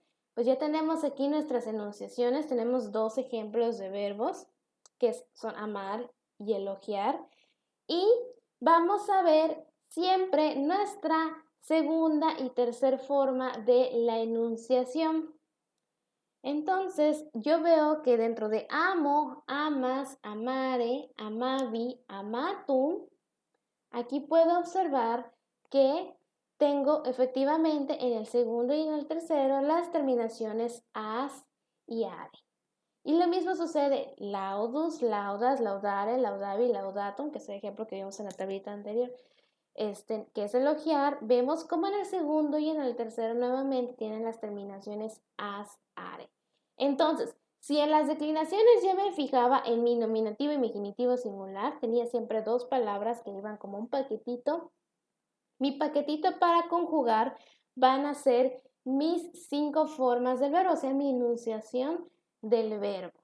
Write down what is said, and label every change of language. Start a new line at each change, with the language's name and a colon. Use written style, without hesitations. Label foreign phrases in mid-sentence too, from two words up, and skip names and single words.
Spanish: Pues ya tenemos aquí nuestras enunciaciones, tenemos 2 ejemplos de verbos, que son amar y elogiar, y vamos a ver siempre nuestra segunda y tercera forma de la enunciación. Entonces, yo veo que dentro de amo,
Latin: amas, amare, amavi, amatum,
Spanish: aquí puedo observar que tengo efectivamente en el segundo y en el tercero las terminaciones as y are. Y lo mismo sucede
Latin: laudus, laudas, laudare, laudavi, laudatum,
Spanish: que es el ejemplo que vimos en la tablita anterior, que es elogiar. Vemos como en el segundo y en el tercero nuevamente tienen las terminaciones
Latin: as, are.
Spanish: Entonces, si en las declinaciones yo me fijaba en mi nominativo y mi genitivo singular, tenía siempre 2 palabras que iban como un paquetito. Mi paquetito para conjugar van a ser mis 5 formas del verbo, o sea, mi enunciación del verbo.